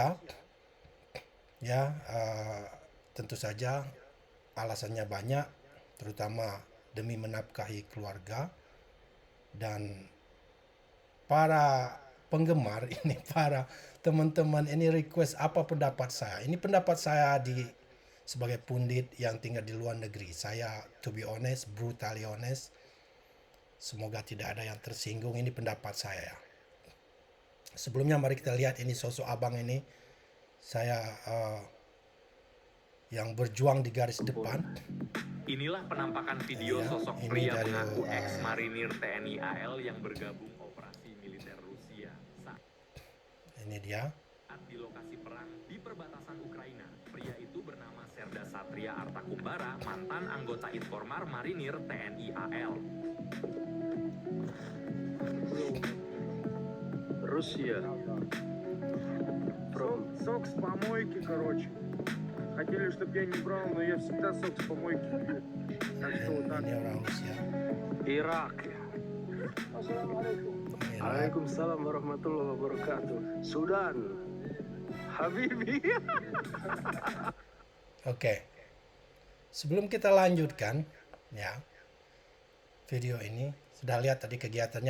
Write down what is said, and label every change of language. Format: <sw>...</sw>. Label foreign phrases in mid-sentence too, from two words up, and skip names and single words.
<id>Ya, tentu saja alasannya banyak, terutama demi menafkahi keluarga. Dan para penggemar ini, para teman-teman ini request apa pendapat saya. Ini pendapat saya sebagai pundit yang tinggal di luar negeri. Saya,</id> <en>to be honest, brutally honest,</en> <id>semoga tidak ada yang tersinggung. Ini pendapat saya. Sebelumnya mari kita lihat ini sosok abang ini. Saya yang berjuang di garis depan. Inilah penampakan video sosok pria mengaku ex-marinir TNI AL yang bergabung operasi militer Rusia Ini dia. saat di lokasi perang di perbatasan Ukraina. Pria itu bernama Serda Satria Artakumbara, mantan anggota Informar Marinir TNI AL. Rusia.</id> <ru>Сок с помойки, короче. Хотели, чтобы я не брал, но я всегда сок с помойки пью. Так что вот так.</ru> <id>Ini orang Rusia. Irak. Assalamualaikum. Irak.</id> <ar>وعليكم السلام ورحمة الله وبركاته.</ar> <id>Sudan. Habibi. Oke. Sebelum kita lanjutkan, ya, video ini sudah lihat tadi kegiatannya.</id>